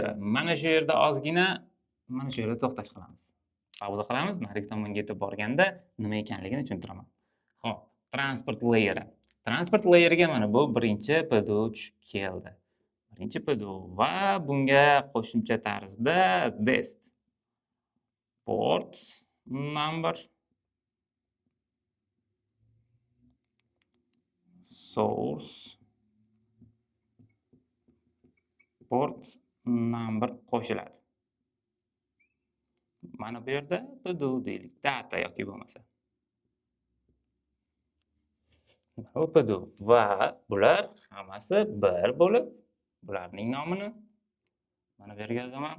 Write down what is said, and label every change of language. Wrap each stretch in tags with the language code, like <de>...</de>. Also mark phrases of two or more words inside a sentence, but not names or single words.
<uz>Mana shu yerda ozgina, mana shu yerda to'xtash qilamiz. Pauza qilamiz, narigi tomonga yetib borganda nima ekanligini tushuntiraman. Xo'p,</uz> <en>transport layer. Transport layerga</en> <uz>mana bu birinchi PDU keldi. Birinchi PDU va bunga qo'shimcha tarzda</uz> <en>dest port number, source port number</en> <uz>qo'shiladi. Mana bu yerda PDU deylik, data yoki bo'lmasa. Bu PDU va bular hammasi bir bo'lib, bularning nomini mana bu yerga yozaman.</uz>